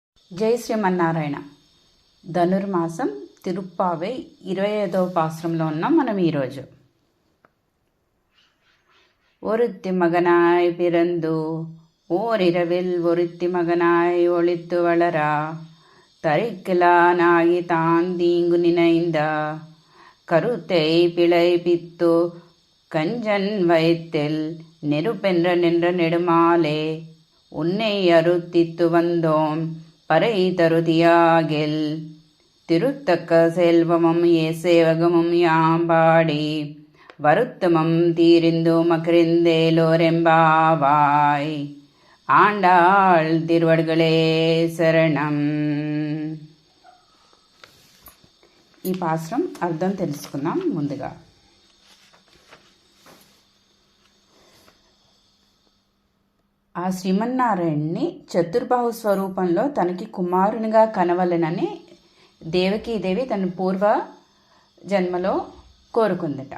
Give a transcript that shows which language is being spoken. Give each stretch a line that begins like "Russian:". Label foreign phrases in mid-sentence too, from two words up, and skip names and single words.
Telugu: జై శ్రీమన్నారాయణ. ధనుర్మాసం తిరుప్పావై 25వ పాశ్రంలో ఉన్నాం మనం ఈరోజు.
Tamil: ஒருத்தி மகனாய் பிறந்து ஓரிரவில் ஒருத்தி மகனாய் ஒளித்து வளரா தரிக்கலானாகி தான் தீங்கு நினைந்த கருத்தை பிழைப்பித்து கஞ்சன் வயிற்றில் நெருப்பென்ற நின்ற நெடுமாலே உன்னை அறுத்தித்து வந்தோம் பறை தருதியாகில் திருத்தக்க செல்வமும் சேவகமும் யாம்பாடி வருத்தமும் தீரிந்து மகிழ்ந்தேலோரெம்பாவாய்.
Telugu: ఆండాళ్ తిరువడుగలే శరణం. ఈ పాశ్రం అర్థం తెలుసుకుందాం. ముందుగా ఆ శ్రీమన్నారాయణ్ణి చతుర్బాహు స్వరూపంలో తనకి కుమారునిగా కనవలనని దేవకీదేవి తన పూర్వ జన్మలో కోరుకుందట.